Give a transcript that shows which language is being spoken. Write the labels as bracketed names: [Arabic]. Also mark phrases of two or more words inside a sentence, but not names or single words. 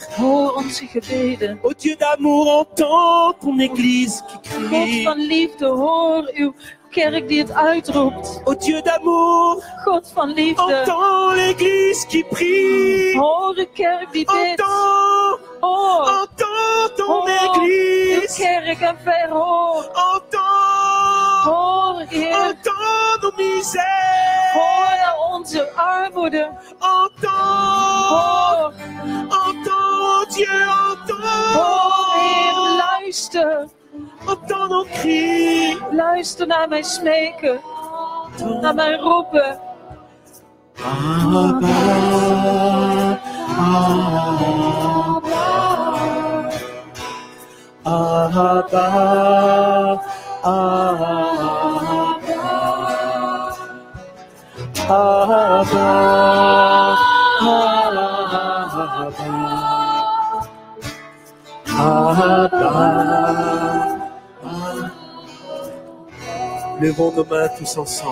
[Dutch] hoor onze gebeden. [French] Ô Dieu d'amour, entends ton Église qui [Dutch] God [French] crie. [Dutch] van liefde, hoor uw kerk die het uitroept. [French] Ô Dieu d'amour, [Dutch] God van liefde, [French] entends l'Église qui prie. [Dutch] hoor uw kerk die bidt. [French] Entends, [Dutch] Hoor, [French] entends ton [Dutch] hoor uw [French] Église. [Dutch] kerk en verhoor. [French] Entends, [Dutch] Hoor, Heer, [French] entends nos misères. [Dutch] hoor naar onze armoede. [French] Entends, [Dutch] Hoor, [French] entends Dieu, [Dutch] hoor, Heer, [French] entends. [Dutch] luister. [French] Entends nos cris. [Dutch] Luister naar mijn smeken, naar mijn roepen. [French] Abba, Abba, Abba, Levons nos mains tous ensemble.